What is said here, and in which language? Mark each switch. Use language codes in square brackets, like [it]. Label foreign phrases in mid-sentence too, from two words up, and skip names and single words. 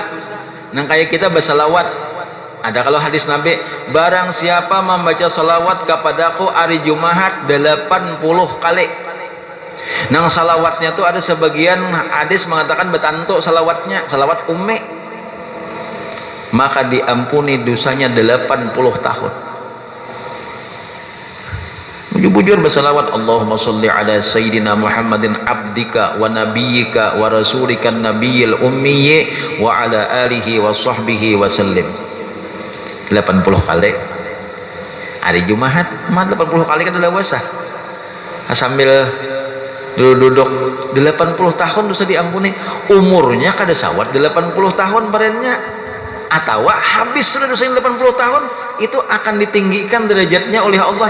[bjn] Nang kayak kita bersalawat ada kalau hadis Nabi barang siapa membaca salawat kepadaku hari Jumat 80 kali. Nang salawatnya tuh ada sebagian hadis mengatakan betantu salawatnya salawat ummi maka diampuni dosanya 80 tahun. Bujur bersalawat [ar] اللهم صل على سيدنا محمد عبدك ونبيك ورسولك النبي الأمي وعلى آله وصحبه وسلم [bjn] 80 kali hari Jumat 80 kali kan udah puasa sambil duduk 80 tahun dosa diampuni. Umurnya kada sawat 80 tahun barennya atau habis sudah dosa 80 tahun itu akan ditinggikan derajatnya oleh Allah.